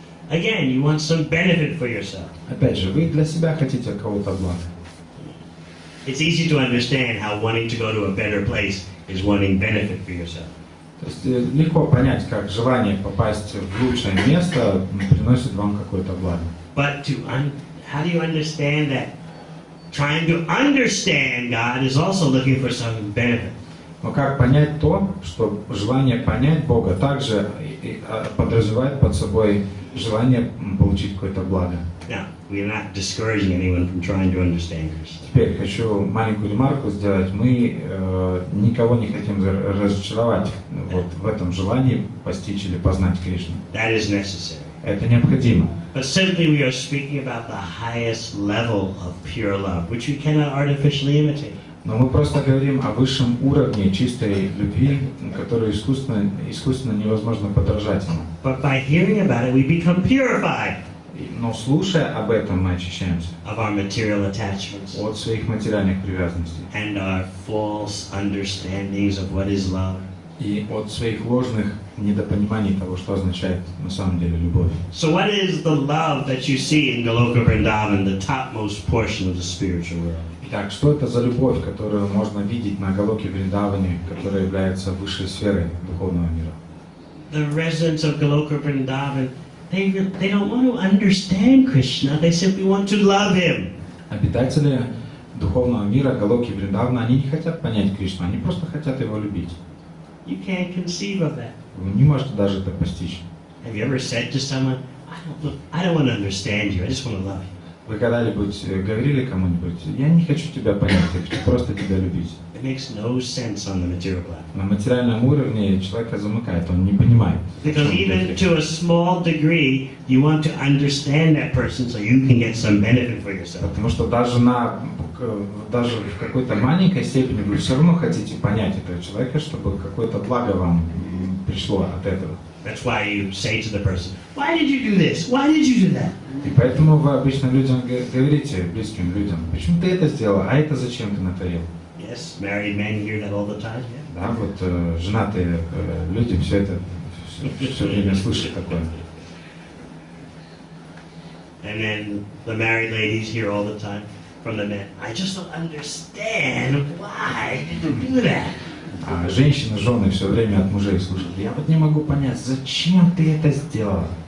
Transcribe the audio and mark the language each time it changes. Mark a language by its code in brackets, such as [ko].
[en] Again, you want some benefit for yourself. [ru] Опять же, вы для себя хотите кого-то блага. [en] It's easy to understand how wanting to go to a better place is wanting benefit for yourself. [ru] То есть легко понять, как желание попасть в лучшее место приносит вам какое-то благо. [en] But how do you understand that? Trying to understand God is also looking for some benefit. [ru] Но как понять то, что желание понять Бога также подразумевает под собой желание получить какое-то благо? [en] Now, we are not discouraging anyone from trying to understand Krishna. [ru] Теперь хочу маленькую ремарку сделать. Мы никого не хотим разочаровать вот в этом желании постичь или познать Кришну. [en] That is necessary. [ru] Это необходимо. [en] But simply we are speaking about the highest level of pure love, which we cannot artificially imitate. [ru] Но мы просто говорим о высшем уровне чистой любви, которую искусственно невозможно подражать ему. [en] But by hearing about it, we become purified. [ru] Но слушая об этом, мы очищаемся [en] of our material attachments [ru] от своих материальных привязанностей [en] and our false understandings of what is love. [ru] И от своих ложных недопониманий того, что означает на самом деле любовь. [en] So what is the love that you see in Goloka Vrindavan, the topmost portion of the spiritual world? [ru] Итак, что это за любовь, которую можно видеть на Галоке Вриндаване, которая является высшей сферой духовного мира? [en] The residents of Goloka Vrindavan, they don't want to understand Krishna, they simply want to love him. [ru] Обитатели духовного мира Галоки Вриндавана, они не хотят понять Кришну, они просто хотят его любить. [en] You can't conceive of that. [ru] Вы не можете даже это постичь. [en] Have you ever said to someone, I don't want to understand you, I just want to love you? [ru] Вы когда-нибудь говорили кому-нибудь, я не хочу тебя понять, я хочу просто тебя любить. [en] It makes no sense on the material level. [ru] На материальном уровне человека замыкает, он не понимает. [en] Because even to a small degree, you want to understand that person so you can get some benefit for yourself. [ru] Потому что даже в какой-то маленькой степени вы все равно хотите понять этого человека, чтобы какое-то благо вам пришло от этого. [en] That's why you say to the person, why did you do this? Why did you do that? [ru] И поэтому вы обычно людям говорите, близким людям, почему ты это сделал, а это зачем ты натворил? [en] Yes, married men hear that all the time. Yeah. [ru] Да, вот женатые люди все это все время слышат такое. [en] And then the married ladies hear all the time from the men, I just don't understand why did you do that? [ru] А женщины, жены все время от мужей слушают, я вот не могу понять, зачем ты это сделала?